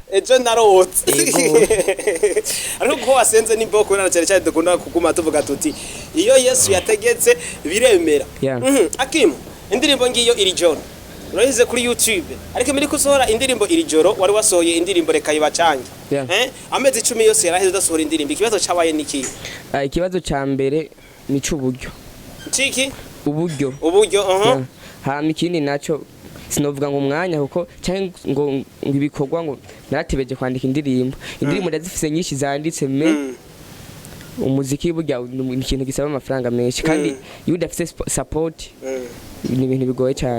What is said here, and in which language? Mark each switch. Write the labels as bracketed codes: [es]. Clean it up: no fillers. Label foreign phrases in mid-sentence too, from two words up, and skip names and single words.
[rn] ejo narotse ariko ko wasenze n'imboko na cyane cyane dukunda kuguma tuvuga tuti iyo Yesu yategetse biremera Akim indirimbo ngiyo iri joro urahize kuri YouTube ariko muri kusohora indirimbo iri joro wari wasohoye indirimbo reka yibacange amezi 10 yose yaraheze udasohora indirimbo ikibazo cabaye niki ikibazo ca mbere ni cy'uburyo ciki uburyo hama ikindi naco sinovuga ngo umwanya kuko cyangwa ngo ibikorwa ngo naratebeje kwandika indirimbo ndazifise nyinshi zanditse umuziki burya ni ikintu gisaba amafaranga menshi kandi iyo udafise support ni ibintu bigoye cyane